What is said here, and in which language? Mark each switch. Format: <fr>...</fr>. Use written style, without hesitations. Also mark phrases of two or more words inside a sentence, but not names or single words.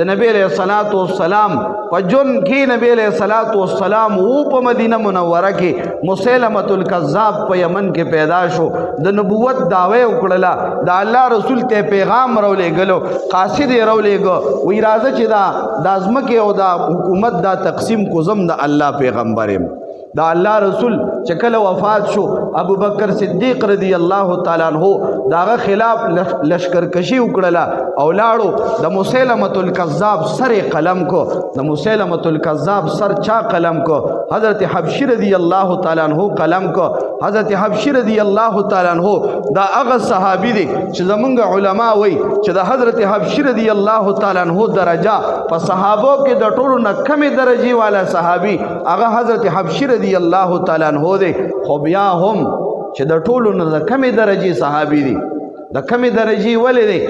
<ps>د نبی</ps> <ar>علیہ الصلوۃ والسلام</ar> <ps>په جون کې نبی</ps> <ar>علیہ الصلوۃ والسلام</ar> <ps>او په مدینه منوره کې مسیلمة الکذاب په یمن کې پیدا شو، د نبوت دعوه وکړله، د الله رسول ته پیغام راولېږلو، قاصد یې راولېږه، وی راځه چې دا ځمکې او دا حکومت دا تقسیم کو زم د الله پیغمبر یم. دا الله رسول چې کله وفات شو، ابو بکر صدیق</ps> <ar>رضی الله تعالی عنہ</ar> <ps>داغه خلاف لشکرکشي وکړله او لاړو. د مسیلمة الکذاب سر قلم کو، د مسیلمة الکذاب سر چا قلم کو؟ حضرت حبشی</ps> <ar>رضی الله تعالی عنہ</ar> <ps>قلم کو. حضرت حبشی</ps> <ar>رضی الله تعالی عنہ</ar> <ps>دا هغه صحابي دی چې زمونږ علما وایي چې د حضرت حبشی</ps> <ar>رضی الله تعالی عنہ</ar> <ps>درجه په صحابو کې د ټولو نه کمې درجې والا صحابي هغه حضرت حبشی</ps> <ar>رضی الله تعالی عنہ</ar> <ps>دی. خو بیا هم چې د ټولو نه د کمې درجې صحابي دی، د کمې درجې ولې دی؟</ps>